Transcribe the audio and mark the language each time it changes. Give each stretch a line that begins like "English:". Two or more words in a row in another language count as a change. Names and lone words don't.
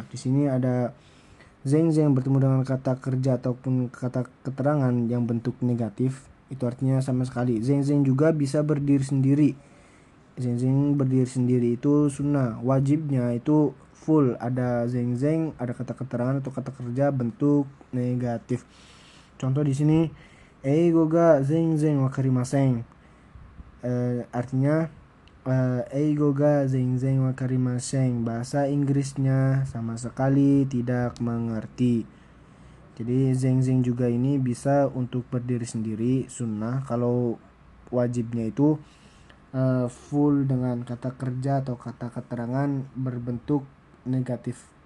Indonesian: Di sini ada zeng-zeng bertemu dengan kata kerja ataupun kata keterangan yang bentuk negatif, itu artinya sama sekali. Zeng-zeng juga bisa berdiri sendiri. Zeng-zeng berdiri sendiri itu sunnah, wajibnya itu full ada zeng-zeng, ada kata keterangan atau kata kerja bentuk negatif. Contoh di sini
Japanese: 英語が全然分かりません. Artinya 英語が全然分かりません.
Indonesian: Bahasa Inggrisnya sama sekali tidak mengerti. Jadi zeng juga ini bisa untuk berdiri sendiri sunnah. Kalau wajibnya itu full dengan kata kerja atau kata keterangan berbentuk negatif.